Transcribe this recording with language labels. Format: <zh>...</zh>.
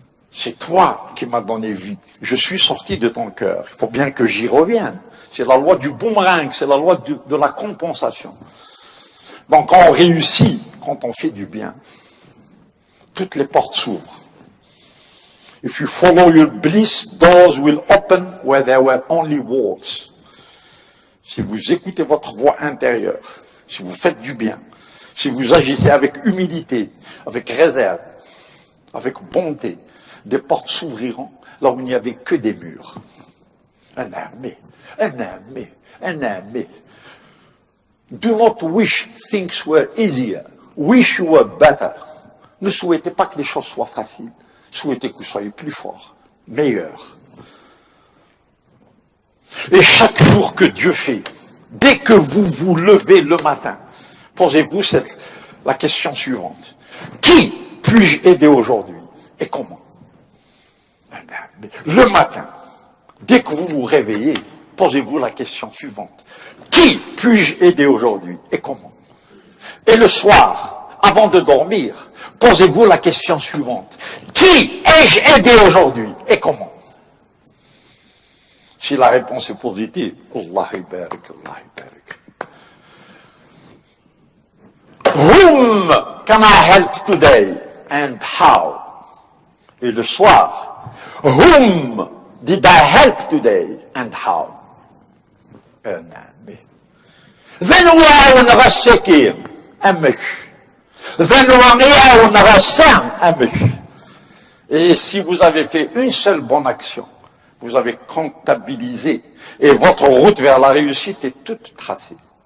<fr>C'est toi qui m'as donné vie. Je suis sorti de ton cœur. Il faut bien que j'y revienne. C'est la loi du boomerang, c'est la loi de la compensation. Donc quand on réussit, quand on fait du bien, toutes les portes s'ouvrent.</fr> <en>If you follow your bliss, doors will open where there were only walls.</en> <fr>Si vous écoutez votre voix intérieure, si vous faites du bien, si vous agissez avec humilité, avec réserve, avec bonté, des portes s'ouvriront là où il n'y avait que des murs. Un armée, un armée, un armée.</fr> <en>Do not wish things were easier. Wish you were better.</en> <fr>Ne souhaitez pas que les choses soient faciles. Souhaitez que vous soyez plus fort, meilleur. Et chaque jour que Dieu fait, dès que vous vous levez le matin, posez-vous la question suivante. Qui puis-je aider aujourd'hui et comment? Le matin, dès que vous vous réveillez, posez-vous la question suivante. Qui puis-je aider aujourd'hui et comment? Et le soir, avant de dormir, posez-vous la question suivante. Qui ai-je aidé aujourd'hui et comment? Si la réponse est positive,</fr> <ar>Allah barik, Allah barik.</ar> <en>Whom can I help today and how?</en> <fr>Et le soir,</fr> <en>whom did I help today and how? Then we نغسكين أمك. Then we نغسان أمك.</en> <fr>Et si vous avez fait une seule bonne action, vous avez comptabilisé et votre route vers la réussite est toute tracée.</fr>